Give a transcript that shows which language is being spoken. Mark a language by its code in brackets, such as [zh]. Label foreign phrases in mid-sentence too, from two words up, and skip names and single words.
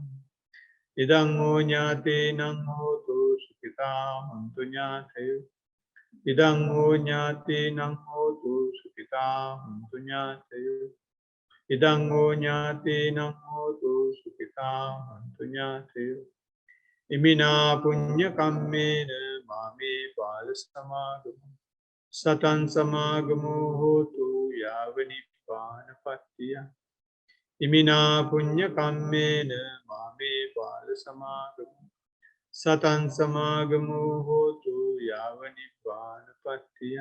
[pi] ඉදං හෝ ඥාතේනං හෝතු සුඛිතා හොන්තු ඥාතයෝ. ඉදං හෝ ඥාතේනං හෝතු සුඛිතා හොන්තු ඥාතයෝ. ඉදං හෝ ඥාතේනං හෝතු සුඛිතා හොන්තු ඥාතයෝ. ඉමිනා පුඤ්ඤ කම්මේන මාමේ බාල සමාගමෝ සතං සමාගමෝ හෝතු යාව නිපානපත්තිය. ඉමිනා පුඤ්ඤ කම්මේන මාමේ බාල සමාගමෝ සතං සමාගමෝ හෝතු යාව නිපානපත්තිය.